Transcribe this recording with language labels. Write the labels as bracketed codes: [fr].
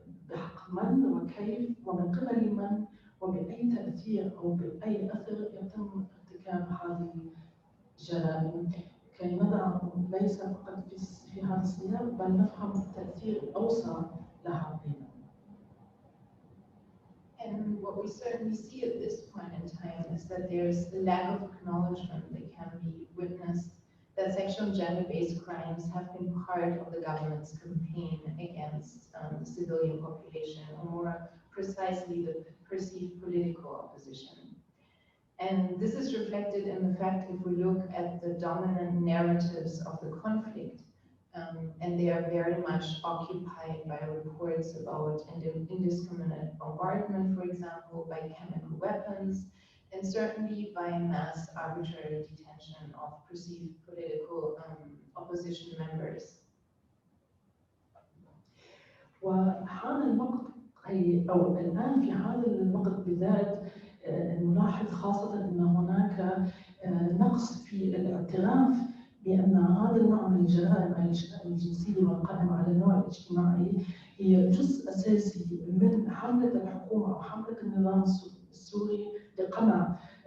[ar] بحق من وكيف ومن قبل من وبأي تأثير أو بأي أثر يتم ارتكاب هذه الجرائم، كي نضع ليس فقط في هذا السياق بل نفهم التأثير الأوسع لها بيننا. [en] And what we certainly see at this point in time is that there's a lack of acknowledgement that can be witnessed that sexual and gender-based crimes have been part of the government's campaign against the civilian population, or more precisely the perceived political opposition. And this is reflected in the fact if we look at the dominant narratives of the conflict, and they are very much occupied by reports about indiscriminate bombardment, for example, by chemical weapons, and certainly by mass arbitrary detention of perceived political opposition members. [ar] وهذا الوقت أو الآن في هذا الوقت بالذات نلاحظ خاصة أن هناك نقص في الاعتراف بأن هذا النوع من الجرائم الجنسية والقائمة على النوع الاجتماعي هي جزء أساسي من حملة الحكومة أو حملة النظام السوري لقمع